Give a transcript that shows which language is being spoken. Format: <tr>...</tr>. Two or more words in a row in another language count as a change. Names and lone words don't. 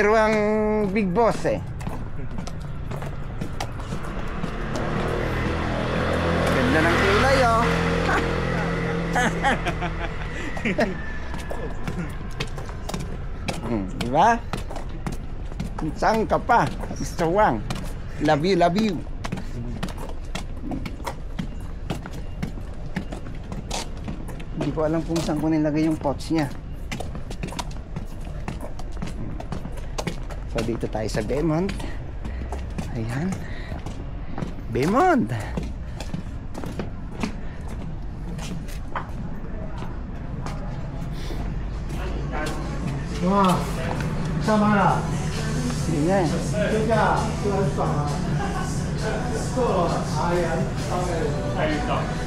<tl>Wang Big Boss eh. Ganda ng kulay oh. Diba? Saan ka pa, Mr. Wang?</tl> <en>Love you, love you.</en> <tl>Hindi ko alam kung saan ko nilagay yung pots niya. So dito tayo sa Beaumont. Ayan, Beaumont.</tl> <zh>哇，上班了？</zh> <tl>Sige nga.</tl> <zh>休假就很爽啊！够了，哎呀，太运动。</zh>